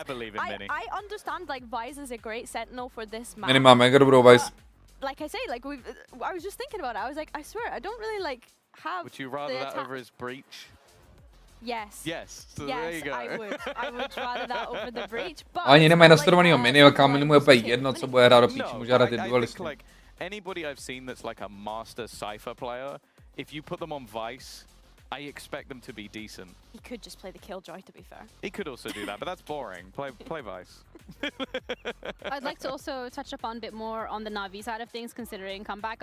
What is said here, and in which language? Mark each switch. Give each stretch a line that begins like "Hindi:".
English: I believe in Minny. I understand like Vice is a great sentinel for this map.
Czech: Minny má mega dobrou Vice.
English: Like I say, like I was just thinking about it. I was like, I swear, I don't really like have. Would you rather that over his breach? Yes. Yes. So Yes, there you go. I would rather that over the breach. But
Czech: Ani nemají nastudovanýho Minny, kam mu je úplně jedno, co bude hrát do píči, může hrát i dualisty.
English: Like anybody I've seen that's like a master Cypher player, if you put them on Vice, I expect them to be decent. He could just play the Killjoy, to be fair. He could also do that, but that's boring. Play Vice. I'd like to also touch upon a bit more on the Navi side of things, considering comeback.